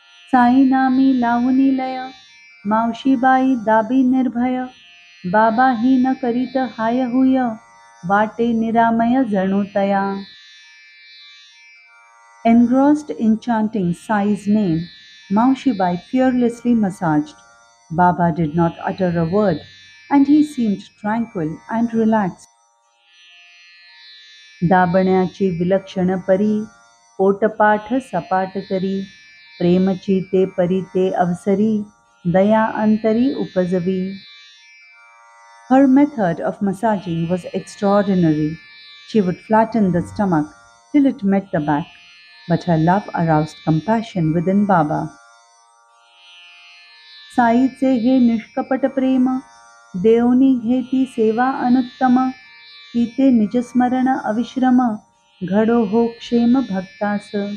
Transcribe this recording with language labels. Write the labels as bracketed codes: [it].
[mr] साई नामी लावुनी लय मावशीबाई दाबी निर्भय बाबा ही न करीत हाय हुय वाटे निरामय जणू तया. [en] Engrossed in chanting Sai's name, Maushibai fearlessly massaged. Baba did not utter a word, and he seemed tranquil and relaxed. [mr] दाबण्याची विलक्षण परी पोटपाठ सपाट करी प्रेमची ते परी ते अवसरी दया अंतरी उपजवी. [en] Her method of massaging was extraordinary. She would flatten the stomach till it met the back, but her love aroused compassion within Baba. [mr] साईचे हे निष्कपट प्रेम देवनी घेती सेवा अनुत्तम ती निजस्मरण अविश्रम घडो हो क्षेम भक्तास.